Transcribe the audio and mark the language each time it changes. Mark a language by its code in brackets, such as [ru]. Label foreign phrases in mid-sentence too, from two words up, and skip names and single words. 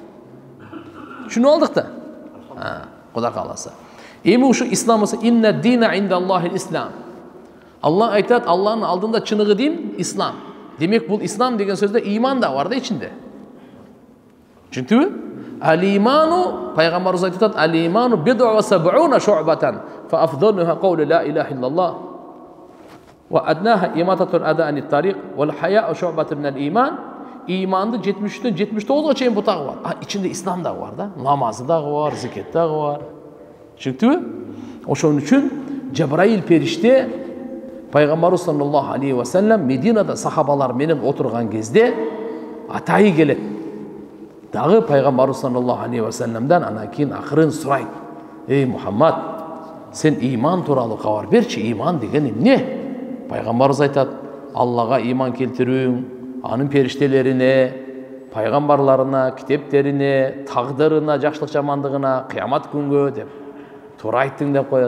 [ky] Түшүнүп алдык да? Кудай кааласа. Эми ушу ислам болсо, [ar] إن الدين عند الله الإسلام. [ky] Аллах айтат, Аллахтын алдында чыныгы дин ислам. Демек, бул ислам деген сөздө иман да бар да ичинде. Түшүндүңбү? Ал-иману, пайгамбарыбыз айтат, [ar] الإيمان بضع وسبعون شعبة، فأفضلها قول لا إله إلا الله، وأدناها إماطة الأذى عن الطريق، والحياء شعبة من الإيمان. [ky] Иманды 73-төн 79-га чейин бутагы бар. Ичинде ислам дагы бар да, намазы дагы бар, зикет дагы бар. Түшүндүңбү? Ошон үчүн Жабраил периште пайгамбарыбыз [ar] صلى الله عليه وسلم [ky] Мединада сахабалар менен отурган кезде атайы келет. Дагы пайгамбарыбыз [ar] صلى الله عليه وسلم [ky] анан кийин акырын сурайт. Эй Мухаммад, сен иман тууралуу кабар берчи, иман деген эмне? Пайгамбарыбыз айтат, Аллага иман келтирүүң, анын периштелерине, пайгамбарларына, китептерине, тагдырына, жакшылык жамандыгына, кыямат күнгө деп туура айттың деп коет.